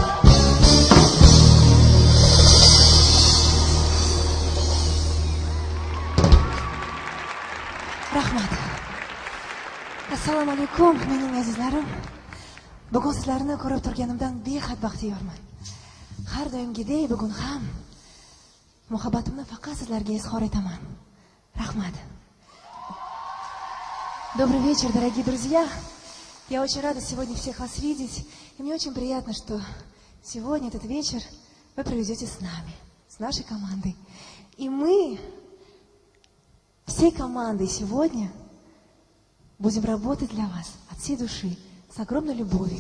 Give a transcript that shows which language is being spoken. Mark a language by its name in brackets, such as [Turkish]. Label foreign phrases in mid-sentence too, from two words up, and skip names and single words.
[Uzbek] Rahmat. Assalomu alaykum mening azizlarim. Bugun sizlarni ko'rib turganimdan behad baxtiyorman. Har doimgidek bugun ham muhabbatimni faqat sizlarga izhor etaman. Rahmat. [Russian] Добрый вечер, дорогие друзья. Я очень рада сегодня всех вас видеть. И мне очень приятно, что сегодня этот вечер вы проведете с нами, с нашей командой. И мы все всей командой сегодня будем работать для вас от всей души, с огромной любовью.